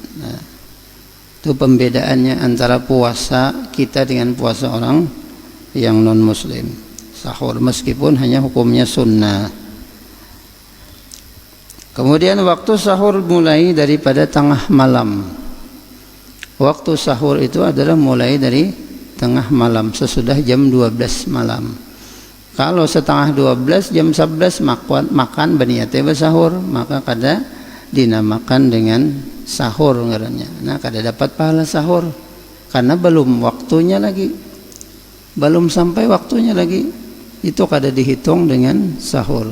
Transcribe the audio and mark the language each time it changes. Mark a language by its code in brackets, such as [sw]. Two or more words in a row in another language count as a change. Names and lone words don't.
[id] Nah, itu pembedaannya antara puasa kita dengan puasa orang yang non muslim. Sahur meskipun hanya hukumnya sunnah. Kemudian waktu sahur mulai daripada tengah malam. Waktu sahur itu adalah mulai dari tengah malam sesudah jam 12 malam. Kalau setengah 12 jam 11 makan berniatnya bersahur, maka kada dinamakan dengan sahur ngarannya. Nah, kada dapat pahala sahur karena belum waktunya lagi. Belum sampai waktunya lagi. Itu kada dihitung dengan sahur.